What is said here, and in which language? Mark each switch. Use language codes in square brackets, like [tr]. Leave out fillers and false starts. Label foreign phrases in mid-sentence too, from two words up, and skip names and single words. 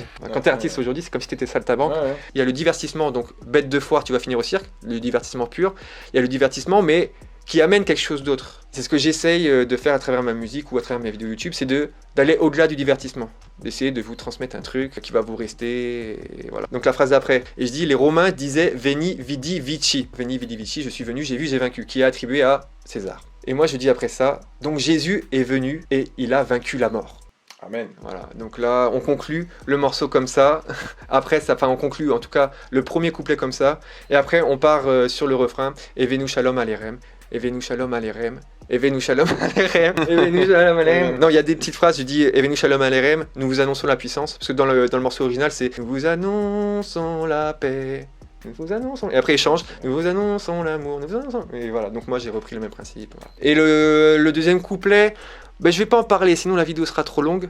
[fr] Quand t'es artiste aujourd'hui, c'est comme si t'étais saltimbanque. Il y a le divertissement, donc bête de foire, tu vas finir au cirque, le divertissement pur. Il y a le divertissement, mais qui amène quelque chose d'autre. C'est ce que j'essaye de faire à travers ma musique ou à travers mes vidéos YouTube, c'est d'aller au-delà du divertissement. D'essayer de vous transmettre un truc qui va vous rester, et voilà. Donc la phrase d'après, et je dis, les Romains disaient « [la] Veni, vidi, vici ». Veni, vidi, vici, [fr] je suis venu, j'ai vu, j'ai vaincu, qui est attribué à César. Et moi je dis après ça, donc Jésus est venu et il a vaincu la mort. Amen. Voilà, donc là on conclut le morceau comme ça, après ça, enfin on conclut en tout cas le premier couplet comme ça, et après on part sur le refrain, [he] הבאנו שלום עליכם, הבאנו שלום עליכם, הבאנו שלום עליכם, הבאנו שלום עליכם. [fr] Non, il y a des petites phrases, je dis [he] הבאנו שלום עליכם, [fr] nous vous annonçons la puissance, parce que dans le morceau original c'est nous vous annonçons la paix. Nous vous annonçons... Et après il change, nous vous annonçons l'amour, nous vous annonçons... Et voilà, donc moi j'ai repris le même principe. Voilà. Et le deuxième couplet, ben, je vais pas en parler, sinon la vidéo sera trop longue.